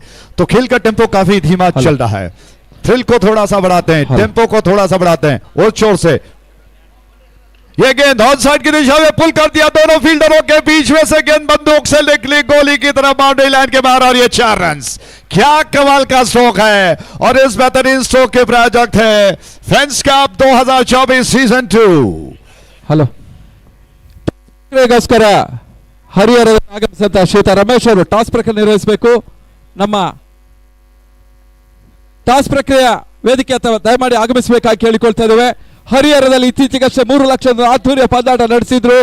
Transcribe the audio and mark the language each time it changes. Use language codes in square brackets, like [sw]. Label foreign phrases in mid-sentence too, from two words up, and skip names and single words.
[hi] तो खेल का टेम्पो काफी धीमा चल रहा है. थ्रिल को थोड़ा सा बढ़ाते हैं, टेम्पो को थोड़ा सा बढ़ाते हैं और जोर से. ये गेंद [en] on side [hi] की दिशा में पुल कर दिया दोनों फील्डरों के बीच में से, गेंद बंदूक से निकली गोली की तरफ [en] boundary line [hi] के बाहर, और ये 4 रन। क्या कमाल का स्ट्रोक है, और इस बेहतरीन स्ट्रोक के प्रायोजक थे फ्रेंड्स कप 2024 सीजन 2। [kn] ಹಲೋ ಗೋಸ್ಕರ ಹರಿಹರದ ಆಗಮಿಸಿದಂತ ಶ್ರೀತಾ ರಮೇಶ್ ಅವರು ಟಾಸ್ ಪ್ರಕ್ರಿಯೆ ನಿರ್ವಹಿಸಬೇಕು. ನಮ್ಮ ಟಾಸ್ ಪ್ರಕ್ರಿಯೆ ವೇದಿಕೆ ಅಥವಾ ದಯಮಾಡಿ ಆಗಮಿಸಬೇಕಾಗಿ ಕೇಳಿಕೊಳ್ತಾ ಇದ್ದೇವೆ. ಹರಿಹರದಲ್ಲಿ ಇತ್ತೀಚೆಗಷ್ಟೇ 3 ಲಕ್ಷದ ಆಧ್ವರ್ಯ ಪಂದ್ಯಾಟ ನಡೆಸಿದ್ರು.